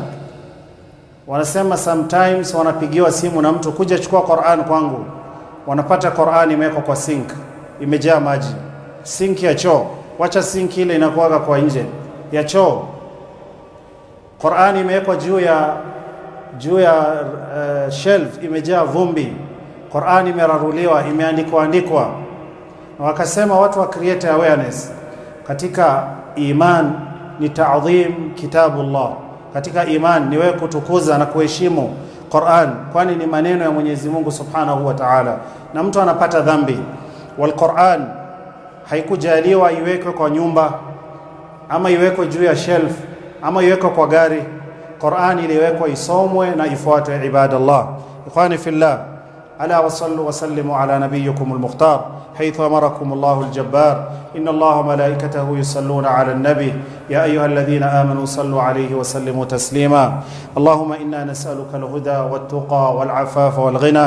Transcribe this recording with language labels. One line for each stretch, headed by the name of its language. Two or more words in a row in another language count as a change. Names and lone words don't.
Swahili: Wanasema sometimes wanapigiwa simu na mtu kuja chukua Qur'an kwangu, wanapata Qur'an imewekwa kwa sink, imejaa maji, sink ya choo. Wacha sink ile inakuaga kwa nje ya choo, Qur'an imewekwa juu ya shelf, imejaa vumbi. Qur'an imeraruliwa, imeandikwa. Na wakasema watu wa
English: create awareness
Swahili: katika iman ni
Arabic: تعظيم كتاب الله.
Swahili: Katika iman ni wewe kutukuza na kuheshimu Qur'an, kwani ni maneno ya Mwenyezi Mungu
Arabic: سبحانه وتعالى,
Swahili: na mtu anapata dhambi. Wal Qur'an haikujaliwa iwekwe kwa nyumba ama iwekwe juu ya shelf ama iwekwe kwa gari. Qur'an iliwekwa isomwe na ifuatwe ibadallah.
Arabic: إخواني في الله, ألا وصلوا وسلموا على نبيكم المختار حيث أمركم الله الجبار إن الله وملائكته يصلون على النبي يا أيها الذين آمنوا صلوا عليه وسلموا تسليما. اللهم إنا نسألك الهدى والتقى والعفاف والغنى.